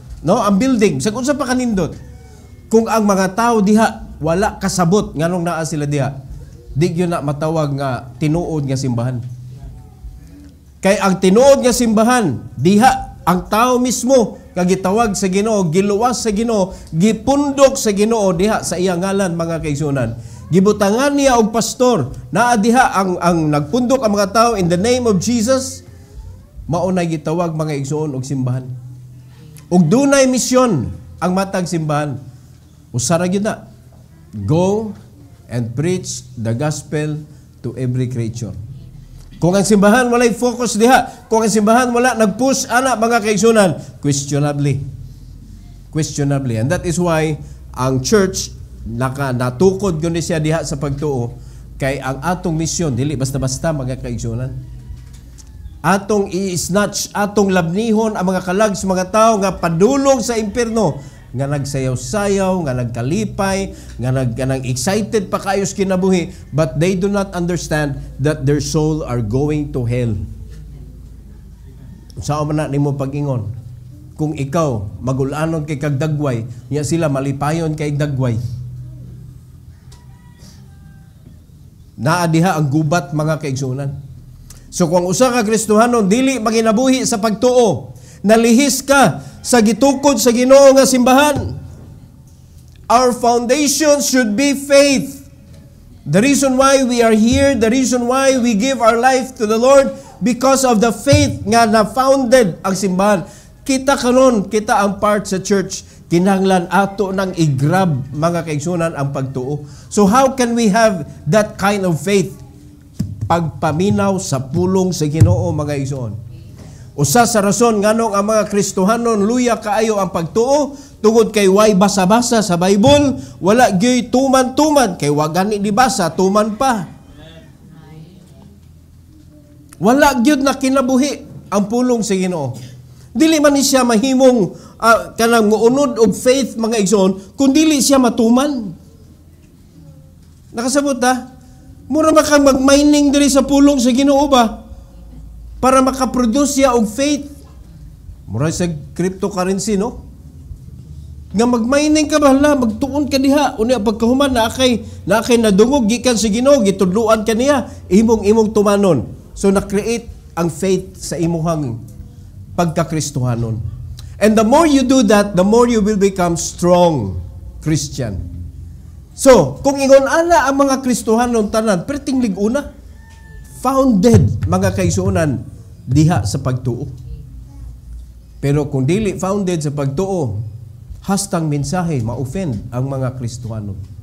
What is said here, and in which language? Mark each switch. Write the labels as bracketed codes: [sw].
[ceb] No, ang building, sa unsa pa kanindot. Kung ang mga tao diha wala kasabot nganong naa sila diha, di gyud na matawag nga tinuod nga simbahan. Kay ang tinuod nga simbahan diha ang tao mismo nga gitawag sa Ginoo, giluwas sa Ginoo, gipundok sa Ginoo diha sa iyang ngalan, mga kaigsuonan. Gibutangan niya og pastor, naa diha ang nagpundok ang mga tao [en] in the name of Jesus. [ceb] Mao na gitawag, mga igsuon, og simbahan. Ug dunay misyon ang matag simbahan. Usara gyud na. [en] Go and preach the gospel to every creature. [ceb] Kung ang simbahan walay focus diha, kung ang simbahan wala nag-push ana, mga kaigsunan, questionably. [en] And that is why [ceb] ang church natukod gyud siya diha sa pagtuo, kay ang atong misyon dili basta-basta, mga kaigsunan. Atong i-snatch, atong labnihon ang mga kalag sa mga tao nga padulong sa impierno, nga nagsayaw-sayaw, nga nagkalipay, nga excited pa kayo sa kinabuhi, [en] but they do not understand that their soul are going to hell. [ceb] Saan man na nimo pag-ingon? Kung ikaw magulanon kay kag dagway, niya sila malipayon kay dagway. Naa diha ang gubat, mga kaigsunan. So kung usa ka Kristohanon dili maginabuhi sa pagtuo, nalihis ka sa gitukod sa Ginoo nga simbahan. [en] Our foundation should be faith. The reason why we are here, the reason why we give our life to the Lord, because of the faith [ceb] nga na-founded ang simbahan. Kita karon, kita ang part sa church, kinahanglan ato nang i-grab, mga kaigsunan, ang pagtuo. [en] So how can we have that kind of faith? [ceb] Pagpaminaw sa pulong sa Ginoo, mga igsoon. Usa sa rason nganong ang mga Kristohanon luya kaayo ang pagtuo, tungod kay way basa-basa sa Bible, wala gyud tuman-tuman, kay wa gani dibasa tuman pa. Wala gyud na kinabuhi ang pulong sa Ginoo. Dili man ni siya mahimong kanang muunod og faith, mga igsoon, kun dili siya matuman. Nakasabot ta? Mura ba kang mag-mining diri sa pulong sa Ginoo ba? Para makaproduce siya og faith. Mura sa cryptocurrency, no? Nga mag-mining ka ba, magtuon ka diha. Unya pagkahuman na akay nadungog gikan sa Ginoo, gitudluan ka niya, imong tumanon. So na-create ang faith sa imuhang pagka-Kristohanon. [en] And the more you do that, the more you will become strong Christian. [ceb] So, kung ingon ana ang mga Kristohanon tanan, perting liguna, founded, mga kaigsuonan, diha sa pagtuo. Pero kung dili founded sa pagtuo, hastang mensahe ma-offend ang mga Kristohanon.